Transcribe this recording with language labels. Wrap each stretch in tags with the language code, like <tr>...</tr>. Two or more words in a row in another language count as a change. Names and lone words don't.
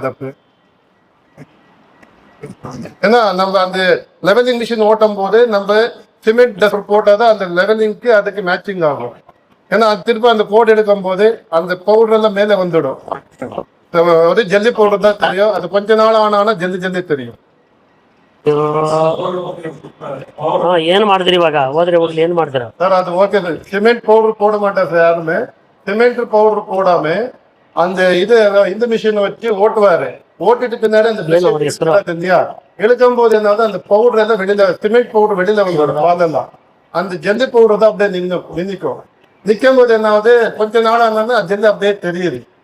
<ta>அப்ப ஏன்னா நம்ம அந்த</ta> <en>leveling machine</en> <ta>ஓட்டும் போது நம்ம</ta> <en>cement dust</en> <ta>போட்டாதான் அந்த லெவலிங்க்கு அதுக்கு மேட்சிங் ஆகும். ஏன்னா அது திரும்ப அந்த கோட் எடுக்கும் போது அந்த பவுடர் எல்லாம் மேல வந்துடும். ஒரு ஜல்லி பவுடர் தான் தெரியும். அது கொஞ்ச நாள் ஆனா ஜல்லி தெரியும்.</ta> <kn>ಏನ್ ಮಾಡಿದ್ರಿ ಇವಾಗ ಹೋದ್ರೆ ಹೋಗ್ಲಿ ಏನ್ ಮಾಡ್ತಾರ</kn> <ta>சார்? அது ஓகே.</ta> <en>cement powder</en> <ta>போட மாட்டார் சார் யாருமே.</ta> <en>cement powder</en> <ta>போடாம அந்த இந்த மிஷினை வச்சு ஓட்டுவாரு. ஓட்டிட்டு பின்னாடி அந்த இழுக்கும் போது என்ன அந்த பவுடர் எல்லாம் வெளியில</ta> <en>cement powder</en> <ta>வெளியில வந்துடும். பாலெல்லாம் அந்த ஜல்லி பவுடர் தான் அப்படியே நின்னுக்கும். நிற்கும் போது என்னாவது கொஞ்ச நாள் ஆனாலும் ஜல்லி அப்படியே தெரியுது.</ta>